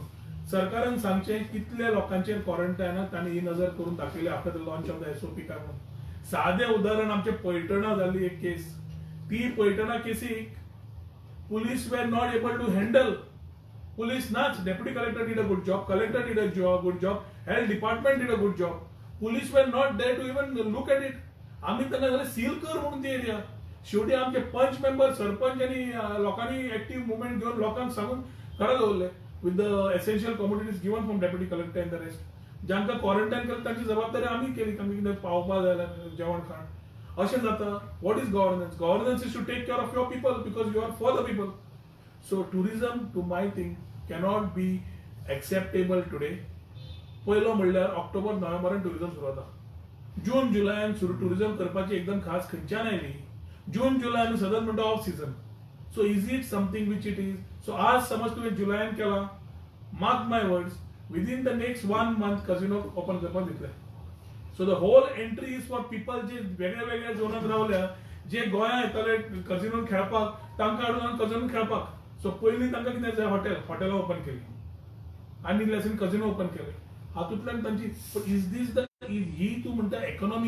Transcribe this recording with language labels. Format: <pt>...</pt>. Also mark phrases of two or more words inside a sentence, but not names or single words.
<kok>सरकारान सांगचें कितल्या लोकांचेर क्वारंटायनात तांणी ही नजर करून दाखयली</kok> <en>after the launch of the SOP</en> <kok>काय म्हणून. सादें उदाहरण आमचे पैठणा जाल्ली एक केस. ती पैठणा केसीक पुलीस</kok> <en>were not able to handle.</en> <kok>पुलीस नाच.</kok> <en>Deputy Collector did a good job, Collector did a good job, Health Department did a good job. Police were not there to even look at it.</en> <kok>आम्ही त्यांना जाल्यार सील कर म्हणून ती एरिया. शेवटी आमचे पंच मेंबर, सरपंच आनी लोकांनी</kok> <en>active movement</en> <kok>घेवन लोकांक सांगून घरा दवरले</kok> <en>with the essential commodities given from Deputy Collector and the rest.</en> <kok>ज्यांका क्वारंटायन केलं तांची जबाबदारी आमी केली. आमी कितें पावपा जाय जेवण खाण अशें जाता.</kok> <en>What is governance? Governance is to take care of your people because you are for the people. So tourism to my thing cannot be acceptable today.</en> <kok>पयलो म्हणल्यार ऑक्टोबर नोव्हेंबरान टुरिजम सुरू जाता. जून जुलयान टुरिजम करपाची एकदम खास खंयच्यान आयली. जून जुलय आमी सदांच म्हणटा</kok> <en>off season. So is it something which it is?</en> <kok>सो आज समज तुवें जुलयान केला,</kok> <en>mark my words, within the next 1 month</en> <kok>कजिनो ओपन करपाक दितले.</kok> <en>So the whole entry is for people</en> <kok>जे वेगळ्या वेगळ्या झोनात रावल्या, जे गोंयांत येतले कजिनोन खेळपाक, तांकां हाडून कजिनोन खेळपाक. सो पयलीं तांकां कितें जाय? हॉटेलां ओपन केली आनी इल्लें कजिनो ओपन केले. हातूंतल्यान तांची</kok> <en>is this</en> <kok>द ही तूं म्हणटा इकॉनॉमी?</kok>